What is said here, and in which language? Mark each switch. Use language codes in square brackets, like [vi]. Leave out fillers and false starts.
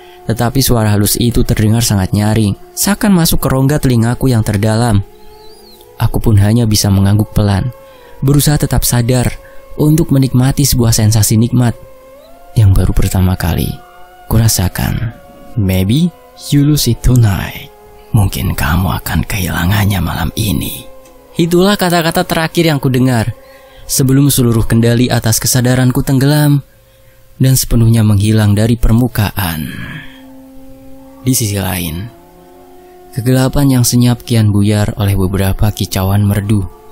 [id] Tetapi suara halus itu terdengar sangat nyaring, seakan masuk ke rongga telingaku yang terdalam. Aku pun hanya bisa mengangguk pelan, berusaha tetap sadar untuk menikmati sebuah sensasi nikmat yang baru pertama kali kurasakan. [en] Maybe you lose it tonight. [id] Mungkin kamu akan kehilangannya malam ini. Itulah kata-kata terakhir yang kudengar sebelum seluruh kendali atas kesadaranku tenggelam dan sepenuhnya menghilang dari permukaan. Di sisi lain, kegelapan yang senyap kian buyar oleh beberapa kicauan merdu.